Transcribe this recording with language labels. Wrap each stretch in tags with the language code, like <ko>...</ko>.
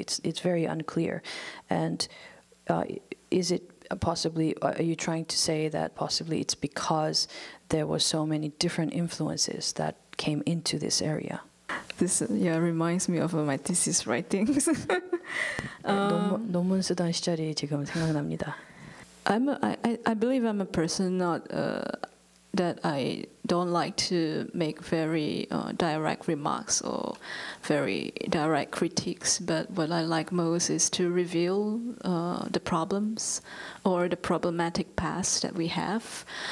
<en>It's very unclear. And is it possibly, are you trying to say that possibly it's because there were so many different influences that came into this area? This reminds me of my thesis writings.</en> <ko>논문 쓰던 시절이 지금 생각납니다.</ko> <en>I believe I'm a person not that I don't like to make very direct remarks or very direct critiques, but what I like most is to reveal the problems or the problematic past that we have.</en>